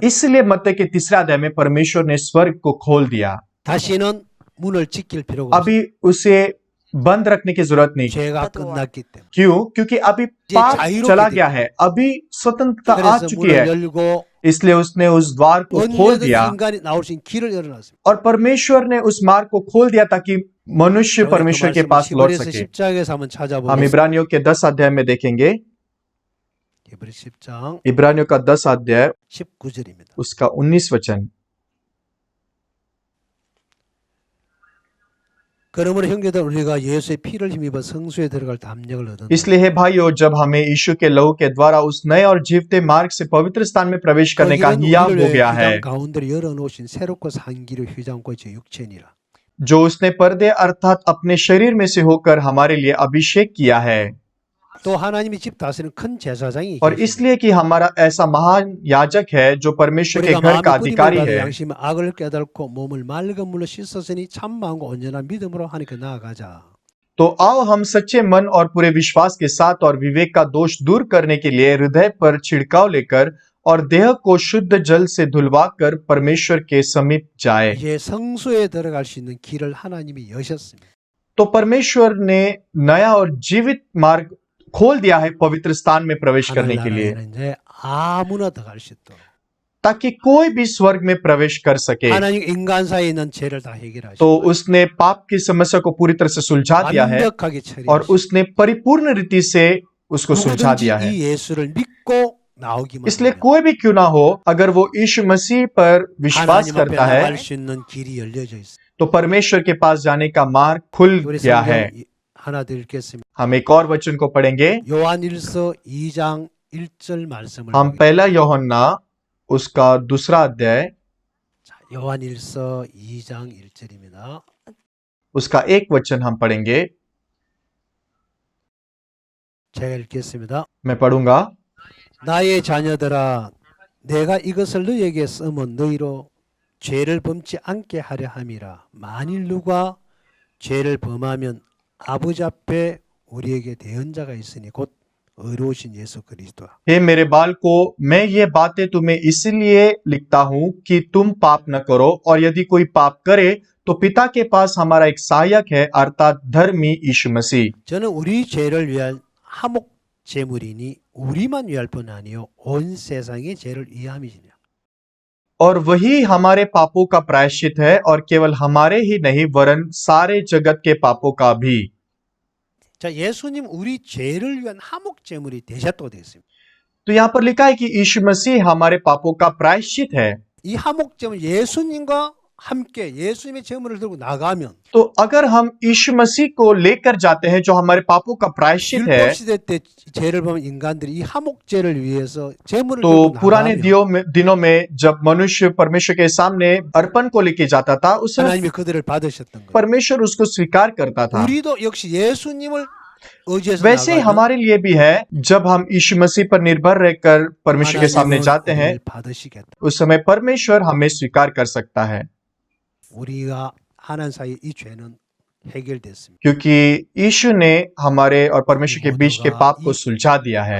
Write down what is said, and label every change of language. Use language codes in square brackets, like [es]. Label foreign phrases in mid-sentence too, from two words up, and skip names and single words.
[hi] इसलिए मत्ती के तीसरे अध्याय में परमेश्वर ने स्वर्ग को खोल दिया। [ko] 다시는 문을 지킬 필요가 없어. [hi] अभी उसे बंद रखने की जरूरत नहीं। [ko] 죄가 끝났기 때문에. [hi] क्यों? क्योंकि अभी पाप [ko] 자유롭게 [hi] चला [ko] 돼. [hi] गया है, अभी स्वतंत्रता आ [ko] 그래서 [hi] चुकी [ko] 문을 [hi] है, [ko] 열고 [hi] इसलिए उसने उस द्वार को खोल [ko] 언제든 [hi] दिया [ko] 인간이 나올 수 있는 길을 열어놨습니다. [hi] और परमेश्वर ने उस मार्ग को खोल दिया ताकि मनुष्य परमेश्वर के पास लौट [ko] 10절에서 [hi] सके। [ko] 10장에서 한번 [hi] हम [ko] 찾아보겠습니다. [hi] इब्रानियों के 10 अध्याय में देखेंगे। [ko] 이브리 10장 [hi] इब्रानियों का 10 अध्याय [ko] 19절입니다. [hi] उसका 19 वचन। [ko] 그러므로 형제들 우리가 예수의 피를 힘입어 성수에 들어갈 담력을 얻은 [hi] इसलिए हे भाइयों, जब हमें यीशु के लहू के द्वारा उस नए और जीवते मार्ग से पवित्र स्थान में प्रवेश करने का हिया हो गया है, [ko] 가운데로 열어놓으신 새롭고 산기로 휘장고 제 육체니라. [hi] जो उसने पर्दे अर्थात अपने शरीर में से होकर हमारे लिए अभिषेक किया है। [ko] 또 하나님이 집 다스리는 큰 제사장이 [hi] और इसलिए कि हमारा ऐसा महान याजक है जो परमेश्वर के [ko] 우리가 [hi] घर का [ko] 마음의 [hi] अधिकारी [ko] 뿌림을 받아 [hi] है। [ko] 양심의 악을 깨닫고 몸을 맑은 물로 씻었으니 참 마음과 온전한 믿음으로 하나님께 나아가자. [hi] तो आओ हम सच्चे मन और पूरे विश्वास के साथ और विवेक का दोष दूर करने के लिए हृदय पर छिड़काव लेकर और देह को शुद्ध जल से धुलवाकर परमेश्वर के समीप जाए। [ko] 이제 성소에 들어갈 수 있는 길을 하나님이 여셨습니다. [hi] तो परमेश्वर ने नया और जीवित मार्ग खोल दिया है पवित्र स्थान में प्रवेश करने के लिए, [ko] 하나님 나라에는 이제 아무나 들어갈 수 있도록 [hi] ताकि कोई भी स्वर्ग में प्रवेश कर सके। [ko] 하나님 인간 사이에 있는 죄를 다 해결하시고 [hi] तो उसने पाप की समस्या को पूरी तरह से सुलझा दिया है [ko] 완벽하게 [hi] और [ko] 처리하시고 [hi] उसने परिपूर्ण रीति से उसको सुलझा [ko] 누구든지 [hi] दिया है। [ko] 이 예수를 믿고 나오기만 [hi] इसलिए [ko] 하면 [hi] कोई भी क्यों ना हो, अगर वो यीशु मसीह पर विश्वास [ko] 하나님 앞에 [hi] करता है [ko] 나갈 수 있는 길이 열려져 있어요. [hi] तो परमेश्वर के पास जाने का मार्ग खुल [ko] 우리 [hi] गया है। [ko] 성경 하나 더 읽겠습니다. [hi] हम एक और वचन को पढ़ेंगे। [ko] 요한일서 2장 1절 말씀을 [hi] हम [ko] 보겠습니다. [hi] पहला यूहन्ना उसका दूसरा अध्याय [ko] 자, 요한일서 2장 1절입니다. [hi] उसका एक वचन हम पढ़ेंगे। [ko] 제가 읽겠습니다. [hi] मैं पढ़ूंगा। [ko] 나의 자녀들아, 내가 이것을 너희에게 쓰면 너희로 죄를 범치 않게 하려 함이라. 만일 누가 죄를 범하면 아버지 앞에 우리에게 대언자가 있으니 곧 의로우신 예수 그리스도라. [hi] हे मेरे बालको, मैं ये बातें तुम्हें इसलिए लिखता हूँ कि तुम पाप न करो, और यदि कोई पाप करे तो पिता के पास हमारा एक सहायक है, अर्थात धर्मी यीशु मसीह। [ko] 저는 우리 죄를 위한 화목 제물이니 우리만 위할 뿐 아니요 온 세상의 죄를 위함이니라. [hi] और वही हमारे पापों का प्रायश्चित है, और केवल हमारे ही नहीं वरन सारे जगत के पापों का भी। [ko] 자, 예수님 우리 죄를 위한 화목 제물이 되셨다고 되어 있습니다. [hi] तो यहाँ पर लिखा है कि यीशु मसीह हमारे पापों का प्रायश्चित है। [ko] 이 화목 제물 예수님과 함께 예수님의 제물을 들고 나가면 [hi] तो अगर हम यीशु मसीह को लेकर जाते हैं जो हमारे पापों का प्रायश्चित है, [ko] 율법 시대 때 죄를 범한 인간들이 이 화목제를 위해서 제물을 [hi] तो [ko] 들고 [hi] पुराने [ko] 나가면 [hi] दिनों में जब मनुष्य परमेश्वर के सामने अर्पण को लेके जाता था, उस समय [ko] 하나님이 그들을 받으셨던 거예요. [hi] परमेश्वर उसको स्वीकार करता था। [ko] 우리도 역시 예수님을 의지해서 [hi] वैसे ही [ko] 나가면 [hi] हमारे लिए भी है, जब हम यीशु मसीह पर निर्भर रहकर परमेश्वर के सामने [ko] 하나님은 [hi] जाते हैं, [ko] 우리를 받으시겠다. [hi] उस समय परमेश्वर हमें स्वीकार कर सकता है, [ko] 우리가 하나님 사이 이 죄는 해결됐습니다. [hi] क्योंकि यीशु ने हमारे और परमेश्वर के बीच के पाप को सुलझा दिया है।